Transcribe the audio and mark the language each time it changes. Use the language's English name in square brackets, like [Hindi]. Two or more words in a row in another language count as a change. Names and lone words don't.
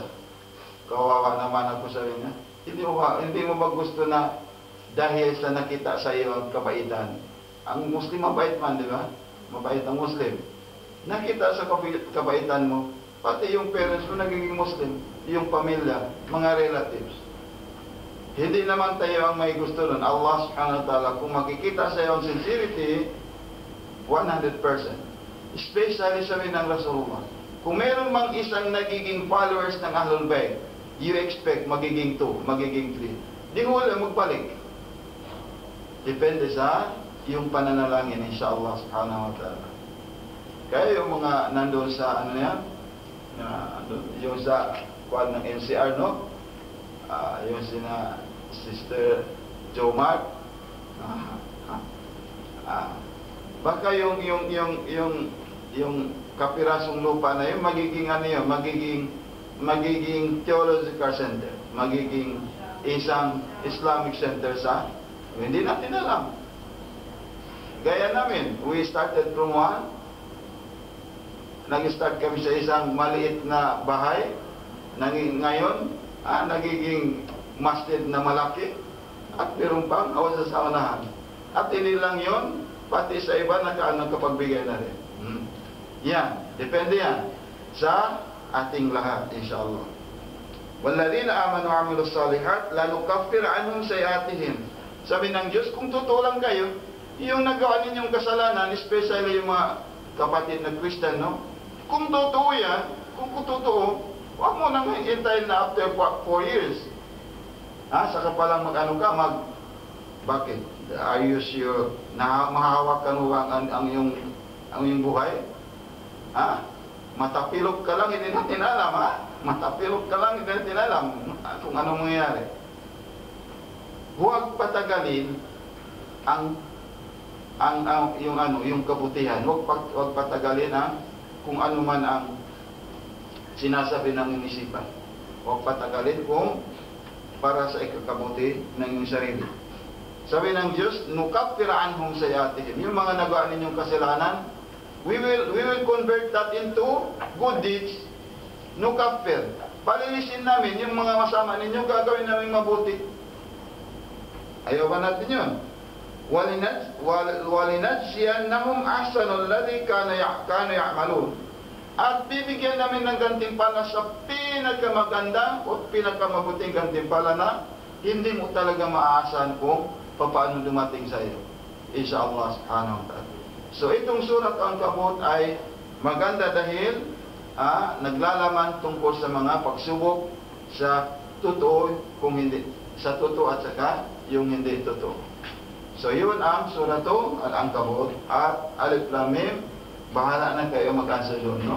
[Filipino] Kawawa naman ako sa niya. Hindi mo ba gusto na dahil sa nakita sa iyo ang kabaitan? Ang Muslim mabait man, di ba? Mabait ang Muslim. Nakita sa kabaitan mo, pati yung parents mo nagiging Muslim, yung pamilya, mga relatives. Hindi naman tayo ang may gusto nun. [Arabic] الله سبحانه وتعالى, [Filipino] kung makikita sa iyo ang sincerity, 100%. Especially sabi ng Rasulullah, kung meron mang isang nagiging followers ng Ahlul Bayt, [English] you expect [Filipino] magiging 2, magiging 3. Di hula magbalik. Depende sa yung pananalangin, [Arabic] إن شاء الله سبحانه وتعالى. [Filipino] Kaya yung mga nandoon sa yung sa kuwan ng NCR, no? Yung sina Sister Jo Mark, baka yung kapirasong lupa na yun magiging theological center, magiging isang Islamic center sa hindi natin alam. Gaya namin, [English] we started from one. [Filipino] Nag-start kami sa isang maliit na bahay. Ngayon, nagiging masjid na malaki. At meron pang sa saunahan. At hindi lang yun, pati sa iba nakapagbigay na rin. Yan, depende yan sa ating lahat, insyaAllah. [Arabic] والذين آمنوا وعملوا الصالحات لنكفرن عنهم سيئاتهم. [Filipino] Sabi ng Diyos, kung totoo lang kayo, yung nagawa ninyong kasalanan, especially yung mga kapatid na Christian, no? Kung totoo yan, kung totoo, huwag mo nang hintayin na [English] after 4 years. [Filipino] Saka palang bakit? [English] Are you sure [Filipino] na mahahawakan mo ang iyong buhay? Matapilok ka lang, hindi natin alam, Matapilok ka lang, hindi natin alam kung anong mangyayari. Huwag patagalin yung kabutihan. Huwag patagalin kung ano man ang sinasabi ng inisipan. Huwag patagalin kung para sa ikakabuti ng iyong sarili. Sabi ng Diyos, [Arabic] نكفر عنهم سيئاتهم. [Filipino] Yung mga nagawa ninyong kasalanan, [English] we will convert that into good deeds. [Filipino] Nukaffir. Palilisin namin yung mga masama ninyo, gagawin namin mabuti. Ayaw ba natin yun? [Arabic] وَلِنَجْزِيَنَّهُمْ أَحْسَنُ الَّذِي كَانُوا يَعْمَلُونَ. [Filipino] At bibigyan namin ng gantimpala sa pinakamaganda o pinakamabuting gantimpala na hindi mo talaga maaasahan kung paano dumating sa iyo. [Arabic] إن شاء الله سبحانه وتعالى. [Filipino] So itong surat Al-Ankabut ay maganda dahil naglalaman tungkol sa mga pagsubok sa totoo, kung hindi sa totoo at saka yung hindi totoo. So yun ang suratu Al-Ankabut. At Alif Lam Mim, bahala na kayo mag-answer doon, no?